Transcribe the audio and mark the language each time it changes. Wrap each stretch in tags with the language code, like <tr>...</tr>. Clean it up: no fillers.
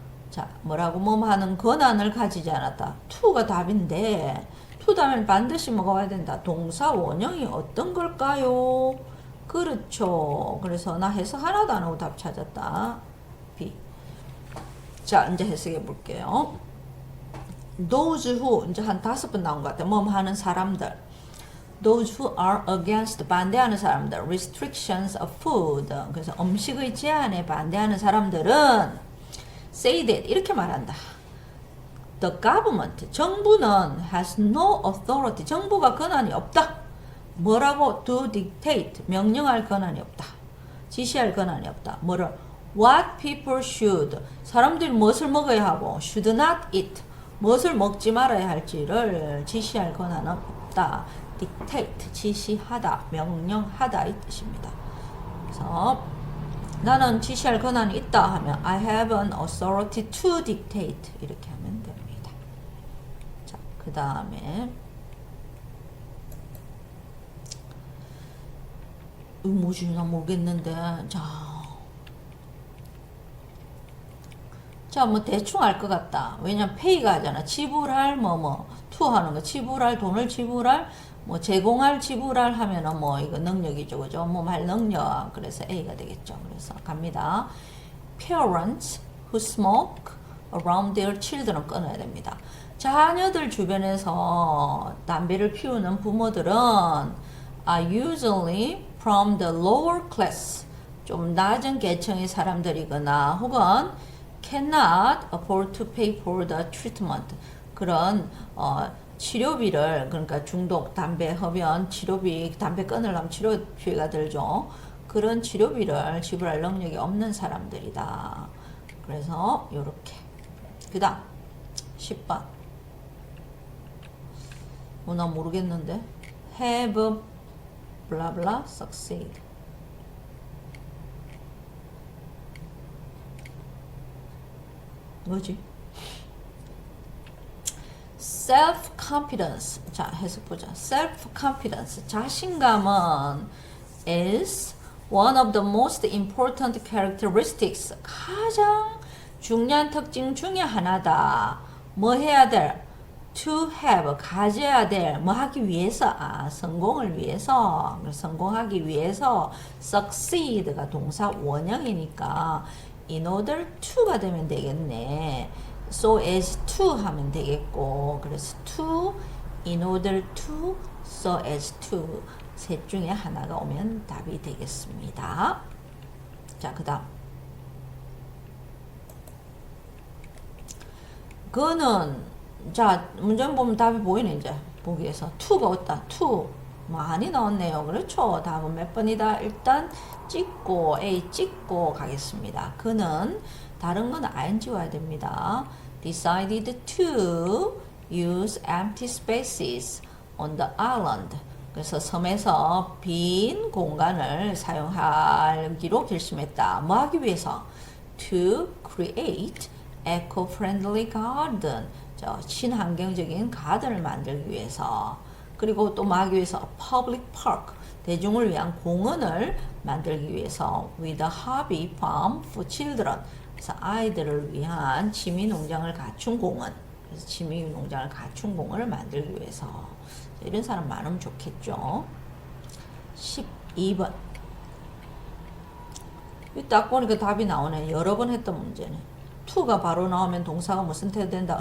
<ko>자, 뭐라고 하는 권한을 가지지 않았다. to가 답인데 to 다음에 반드시 뭐가 와야 된다. 동사 원형이 어떤 걸까요? 그렇죠. 그래서 나 해석 하나도 안 하고 답 찾았다. B. 자, 이제 해석해 볼게요.</ko> <en>Those who,</en> <ko>이제 한 5번 나온 것 같아. 하는 사람들.</ko> <en>Those who are against,</en> <ko>반대하는 사람들.</ko> <en>Restrictions of food.</en> <ko>그래서 음식의 제한에 반대하는 사람들은</ko> <en>say that,</en> <ko>이렇게 말한다.</ko> <en>The government,</en> <ko>정부는</ko> <en>has no authority.</en> <ko>정부가 권한이 없다. 뭐라고?</ko> <en>To dictate,</en> <ko>명령할 권한이 없다. 지시할 권한이 없다. 뭐를?</ko> <en>What people should,</en> <ko>사람들이 무엇을 먹어야 하고</ko> <en>should not eat,</en> <ko>무엇을 먹지 말아야 할지를 지시할 권한은 없다. dictate, 지시하다, 명령하다 이 뜻입니다. 그래서 나는 지시할 권한이 있다 하면</ko> <en>I have an authority to dictate</en> <ko>이렇게 하면 됩니다. 자, 그 다음에 뭐지? 나 모르겠는데. 자, 뭐 대충 알 것 같다. 왜냐면 pay가 하잖아. 지불할 to 하는 거. 지불할, 돈을 지불할, 제공할, 지불할 하면은 이거 능력이죠. 그죠? 말 능력. 그래서 A가 되겠죠. 그래서 갑니다.</ko> <en>Parents who smoke around their children</en> <ko>끊어야 됩니다. 자녀들 주변에서 담배를 피우는 부모들은</ko> <en>are usually from the lower class,</en> <ko>좀 낮은 계층의 사람들이거나 혹은</ko> <en>cannot afford to pay for the treatment,</en> <ko>그런 치료비를, 그러니까 중독, 담배 흡연, 치료비, 담배 끊으려면 치료비가 들죠. 그런 치료비를 지불할 능력이 없는 사람들이다. 그래서 요렇게. 그 다음 10번. 나 모르겠는데.</ko> <en>have blah blah succeed.</en> <ko>뭐지? self-confidence. 자, 해석 보자. self-confidence. 자신감은</ko> <en>is one of the most important characteristics.</en> <ko>가장 중요한 특징 중에 하나다. 뭐 해야 될?</ko> <en>to have,</en> <ko>가져야 될, 뭐 하기 위해서, 성공을 위해서, 성공하기 위해서, succeed가 동사 원형이니까 in order to가 되면 되겠네. so as to 하면 되겠고, 그래서 to, in order to, so as to 셋 중에 하나가 오면 답이 되겠습니다. 자, 그 다음 그는 자 문장 보면 답이 보이네 이제 보기에서 to가 없다. to 많이 나왔네요. 그렇죠. 답은 몇 번이다. 일단 찍고 A 찍고 가겠습니다. 그는 다른 건 ing 와야 됩니다.</ko> <en>decided to use empty spaces on the island.</en> <ko>그래서 섬에서 빈 공간을 사용하기로 결심했다. 뭐 하기 위해서?</ko> <en>To create eco-friendly garden.</en> <ko>친환경적인 가든을 만들기 위해서. 그리고 또 뭐 하기 위해서?</ko> <en>Public park.</en> <ko>대중을 위한 공원을 만들기 위해서.</ko> <en>With a hobby farm for children.</en> <ko>그래서 아이들을 위한 취미 농장을 갖춘 공원. 그래서 취미 농장을 갖춘 공원을 만들기 위해서. 이런 사람 많으면 좋겠죠. 12번. 딱 보니까 답이 나오네. 여러 번 했던 문제네. to가 바로 나오면 동사가 무슨 태가 된다?</ko>